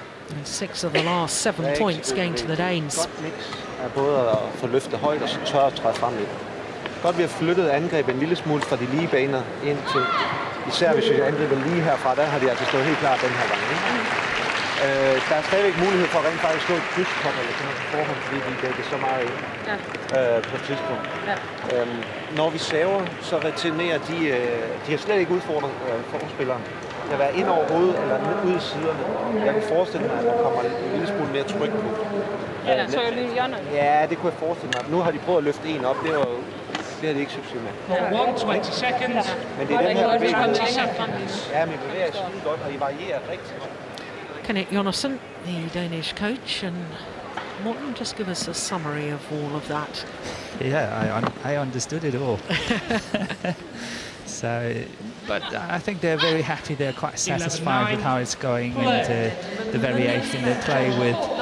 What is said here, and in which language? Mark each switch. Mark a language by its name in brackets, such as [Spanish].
[English] And 6 of the last 7 points going to the Danes. [Danish] Godt mix af både at få løftet højt og så tør at træde frem lidt. Godt vi har flyttet angrebet en lille smule fra de lige baner ind til, især hvis vi angriber lige herfra, der har de altså stået helt klart den her gang. Der er stadigvæk mulighed for at rent faktisk slå et krydskop eller sådan noget på forhånd, fordi de dækker så meget ind på et tidspunkt. Når vi saver, så returnerer de har slet ikke udfordret forspilleren. Det kan være ind over hovedet eller ud i siderne. Jeg kan forestille mig, at der kommer en lille smule mere tryk på. Ja, det kunne jeg forestille mig. Nu har de prøvet at løfte en op, det har de ikke succes med. [English] 120 seconds. [Danish] Men det er den her bevægelse. Ja, men I bevæger skide godt, og I varierer rigtig godt. [English] Kenneth Jonassen, the Danish coach, and Morten, just give us a summary of all of that. Yeah, I understood it all. So, but I think they're very happy. They're quite satisfied with how it's going and the variation they play with.